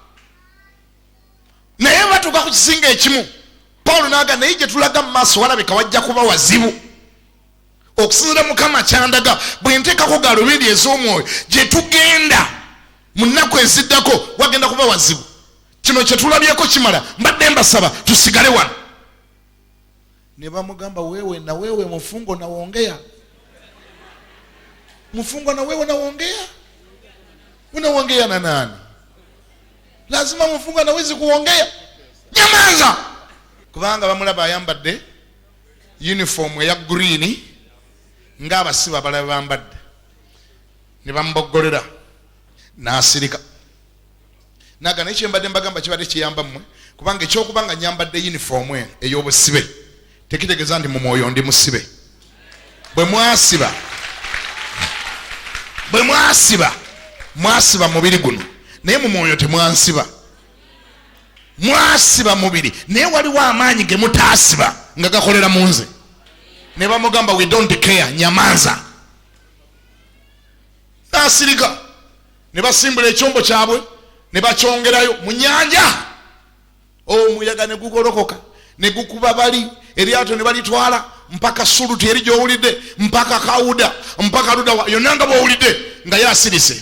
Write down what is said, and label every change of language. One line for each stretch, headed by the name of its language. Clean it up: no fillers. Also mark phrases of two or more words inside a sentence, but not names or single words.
Ganda: Naye batuuka ku kisinga ekimu, Pawulo n'aga naye gye tulaga mu maaso walabika wajja kuba wazibu. Okusinziira Mukama kyandaga bwe nteekako gaalubindi ez'omwoyo gye tugenda mu nnaku eziddako wagenda kuba wazibu. Kino kye tulabyeko kimala, mbadde mbasaba tusigale wano. Ne bamugamba
Swahili: wewe mufungo naongea. Mufungo na wewe naongea? Unaongea na nani? Lazima mufungo nawezi kuongea.
Ganda: Nyamaza! Kubanga bamulaba ayambadde uniform ya green nga abasiba abalala bambadde, ne bamuboggolera n'asirika. Naga n'ekyo mbadde mbagamba kibadde kiyamba mmwe, kubanga ekyokubanga nyambadde uniform ey'obusibe tekitegeeza nti mu mwoyo ndi musibe. Bwe mwasiba mubiri guno naye mu mwoyo temwansiba. Mwasiba mubiri naye waliwo amaanyi ge mutaasiba nga gakolera mu nze. Ne bamugamba
English: we don't care,
Ganda: nyamaza. Nasirika ne basimbula ekyombo kyabwe ne bakyongerayo mu nnyanja. Omuyaga ne gugolokoka ne gukuba bali eryato ne balitwala mpaka Suluti eri gy'owulidde, mpaka Kawuda, mpaka Luda, yonna nga bw'owulidde nga yasirise.